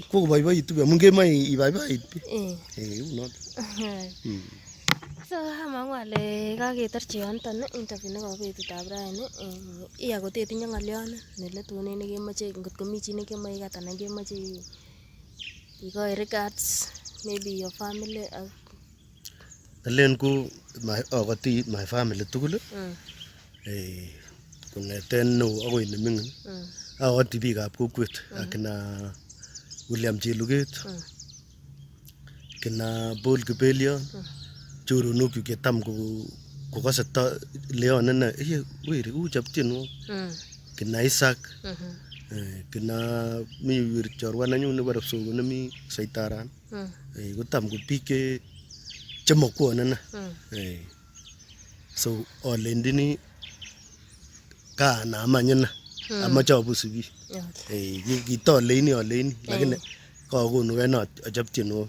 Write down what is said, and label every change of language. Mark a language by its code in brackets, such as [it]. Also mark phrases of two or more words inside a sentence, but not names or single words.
[kln] Kokobaibaitu biik amun kemoe ibaibait biik. Unot. So amangu ale kaketarchi yonton interview nebo betutab raini. Iya kotetinye ng'olyon neletunen nekemoche ngotko mi chi nekemoche ikat anan kemoche ikoi [en] regards maybe your family. [kln] Alen ko akoti [en] my family [kln] tugul. Kong'eten neo akoi neming'in. Akoti biikab kokwet akina William Cheluget, kina Paul Kibelion, choronok chu ketam kokose Leon ine weri uchop tienwogik. Kina Isaac, kina mi chorwa nenyun nebore Psogo nemi Soitaran. Kotam ko biik chemakwon ine. So olendini kanam any ine amache abusi biik. Kitoleini lakini kakonu kena achop tienwogik.